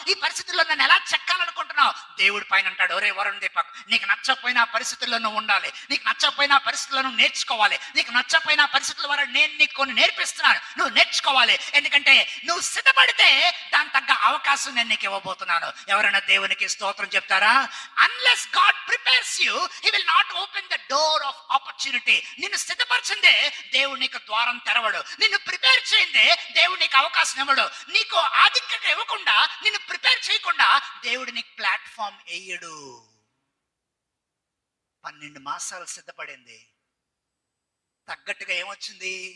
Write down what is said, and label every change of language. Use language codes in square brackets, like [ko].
[te] ఈ పరిస్థితుల్లో నన్ను ఎలా చెక్కాలనుకుంటున్నావు? దేవుడి పైన అంటాడు, ఒరే వరుణ్ దీపక్, నీకు నచ్చకపోయినా పరిస్థితుల్లో నువ్వు ఉండాలి, నీకు నచ్చకపోయినా పరిస్థితుల్లో నువ్వు నేర్చుకోవాలి, నీకు నచ్చకపోయినా పరిస్థితుల వల్ల నేను నీకు కొన్ని నేర్పిస్తున్నాను, నువ్వు నేర్చుకోవాలి. ఎందుకంటే నువ్వు సిద్ధపడితే దాని తగ్గ అవకాశం నేను నీకు ఇవ్వబోతున్నాను. ఎవరైనా దేవునికి స్తోత్రం చెప్తారా? [en] Unless God prepares you, he will not open the door of opportunity. [te] నిన్ను సిద్ధపరిచిందే దేవుడు నీకు ద్వారం తెరవడు. నిన్ను ప్రిపేర్ చేయిందే దేవుడు నీకు అవకాశం ఇవ్వడు. నీకు ఆధిక్యత ఇవ్వకుండా, నిన్ను ప్రిపేర్ చేయకుండా దేవుడు నీకు ప్లాట్ఫామ్ వేయడు. 12 మాసాలు సిద్ధపడింది. తగ్గట్టుగా ఏమొచ్చింది?